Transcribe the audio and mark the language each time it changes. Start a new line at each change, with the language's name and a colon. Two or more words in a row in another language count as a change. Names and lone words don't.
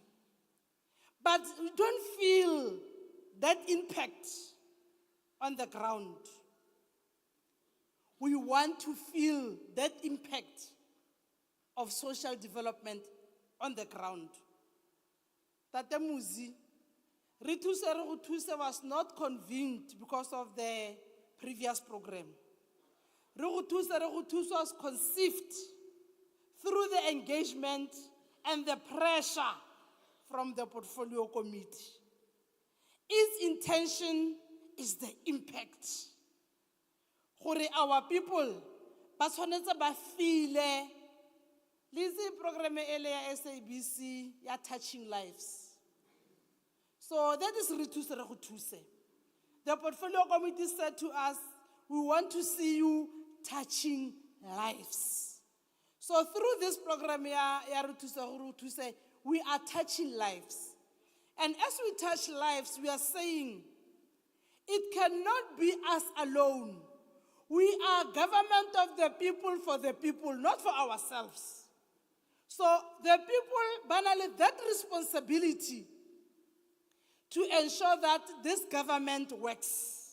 English: But we don't feel that impact on the ground. We want to feel that impact of social development on the ground. Tate Muzi, Rithuse re go thuse was not convened because of the previous program. Re go thuse was conceived through the engagement and the pressure from the portfolio committee. Its intention is the impact.
Tswana: Gore
English: our people
Tswana: ba tshwanetse ba
English: feel Lizzie program
Tswana: ele ya SABC ya
English: touching lives. So that is Rithuse re go thuse. The portfolio committee said to us, we want to see you touching lives. So through this program ya Rithuse re go thuse, we are touching lives. And as we touch lives, we are saying, it cannot be us alone. We are government of the people for the people, not for ourselves. So the people, banally, that responsibility to ensure that this government works.